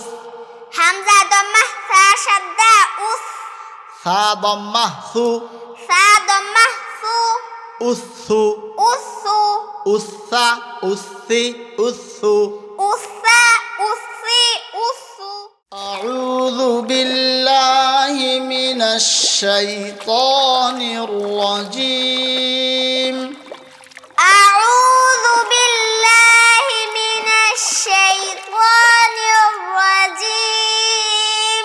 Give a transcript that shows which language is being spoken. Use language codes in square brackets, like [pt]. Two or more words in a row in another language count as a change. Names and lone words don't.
[ar] همزة ضمة سا شدة أس, سا ضمة سو, سا ضمة سو, উসসু। উসসু। উসসা উসসি উসসু। উসসা উসসি উসসু। أعوذ بالله من الشيطان الرجيم. أعوذ بالله من الشيطان الرجيم.